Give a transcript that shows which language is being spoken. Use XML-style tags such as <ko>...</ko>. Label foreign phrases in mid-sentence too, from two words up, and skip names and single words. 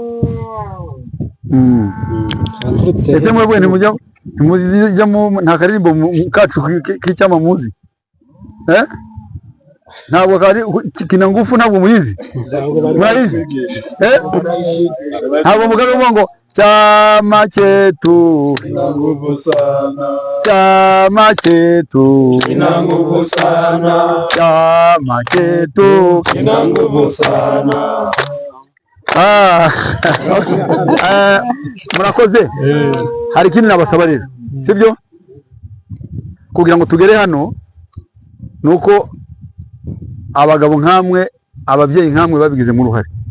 <rw>Ese mwebwe ntimujya nta karirimbo kacu k'icyama muzi? Ntabwo kari kina ngufu ntabwo muyizi? Murayizi? Ntabwo mugabe uvuga ngo</rw> <sw>chama chetu ina nguvu sana, chama chetu ina nguvu sana, chama chetu ina nguvu sana.</sw> <rw>Murakoze. Hari ikindi nabasaba rero, sibyo? Kugira ngo tugere hano nuko abagabo nkamwe, ababyeyi nkamwe babigizemo uruhare.</rw>